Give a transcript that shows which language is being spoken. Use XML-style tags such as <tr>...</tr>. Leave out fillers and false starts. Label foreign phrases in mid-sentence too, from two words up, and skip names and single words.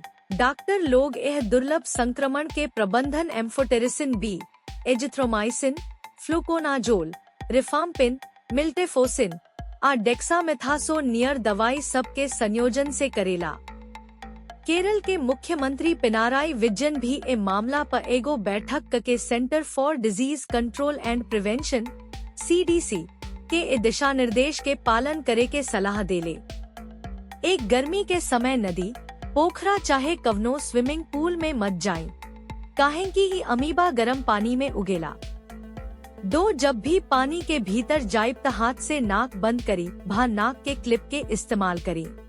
<bho>डॉक्टर लोग यह दुर्लभ संक्रमण के प्रबंधन एम्फोटेरिसिन बी, एजिथ्रोमाइसिन, फ्लूकोनाजोल, रिफाम्पिन, मिल्टेफोसिन आ डेक्सामेथासोन नियर दवाई सब के संयोजन से करेला। केरल के मुख्यमंत्री पिनाराई विजयन भी ए मामला पर एगो बैठक के सेंटर फॉर डिजीज कंट्रोल एंड प्रिवेंशन (CDC) के ए दिशा निर्देश के पालन करे के सलाह देले। एक गर्मी के समय नदी, पोखरा चाहे कवनो</bho> <en>swimming pool</en> <bho>में मत जाए, काहे कि ही अमीबा गरम पानी में उगेला। 2 जब भी पानी के भीतर जाइब त हाथ से नाक बंद करी भा नाक के क्लिप के इस्तेमाल करी।</bho>